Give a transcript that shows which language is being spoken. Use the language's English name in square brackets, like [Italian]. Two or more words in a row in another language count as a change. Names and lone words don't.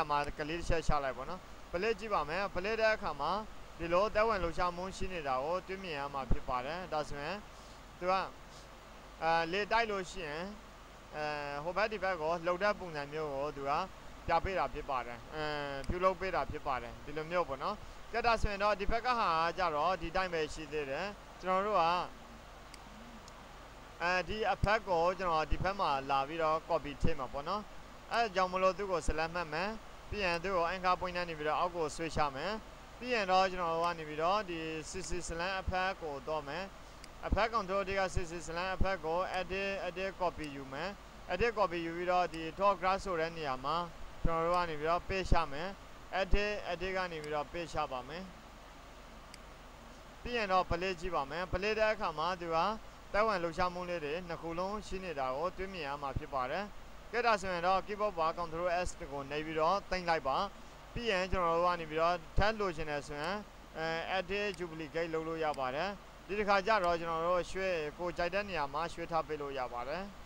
[Burmese] မှာကလေးတစ်ချက်ချလိုက်ပေါ့နော်ပလက်ကြည့်ပါမယ်ပလက်တဲ့အခါမှာဒီလိုတက်ဝင်လှုပ်ရှားမှုရှိနေတာကိုတွေ့မြင်ရမှာဖြစ်ပါတယ်ဒါဆိုရင်သူကလေတိုက်လို့ရှိရင်ဟိုဘက်ဒီဘက်ကိုလှုပ်တဲ့ပုံစံမျိုးကိုသူကပြပေးတာဖြစ်ပါတယ်ပြုလုပ်ပေးတာဖြစ်ပါတယ်ဒီလိုမျိုးပေါ့နော်ကြက်တာဆိုရင်တော့ဒီဘက်ကဟာကြတော့ဒီတိုင်းပဲရှိသေးတယ်ကျွန်တော်တို့က ဒီအဖက်ကိုကျွန်တော်ဒီဘက်မှာလာပြီးတော့ copy ထည့်မှာပေါ့နော်အဲကြောင့်မလို့သူ့ကို select မှတ်မယ်ပြီးရင်သူ့ကို [English] anchor point [Burmese] နဲ့နေပြီးတော့အောက်ကို switch ချမယ်ပြီးရင်တော့ကျွန်တော် ကနေပြီးတော့ဒီ [English] cc select [Burmese] အဖက်ကိုတော့မယ်အဖက် control တွေက [English] cc select [Burmese] အဖက်ကို [English] edit copy [Burmese] ယူမယ် [English] edit copy [Burmese] ယူပြီးတော့ဒီ [English] top grass [Burmese] ဆိုတဲ့နေ ရာမှာကျွန်တော်တို့ကနေပြီးတော့ paste ချမယ် edit ကနေပြီးတော့ paste ချပါမယ်ပြီးရင်တော့ play ကြည့်ပါမယ် play တဲ့အခါမှာသူကတက်ဝင်လှုပ်ရှားမှုလေးတွေနှစ်ခုလုံးရှိနေတာကိုတွေ့မြင်ရမှာဖြစ်ပါတယ်ကြက်တာဆိုရင်တော့ [English] keyboard bar control s [Burmese] ကိုနှိပ်ပြီးတော့တင်လိုက်ပါပြီးရင်ကျွန်တော်တို့ကနေပြီးတော့ tab လို့ရှင်နေဆိုရင် [English] edit duplicate [Burmese] လုပ်လို့ရပါတယ်ဒီတစ်ခါကျတော့ကျွန်တော်တို့ရွှေကိုကြိုက်တဲ့နေရာမှာရွှေထားပေးလို့ရပါတယ်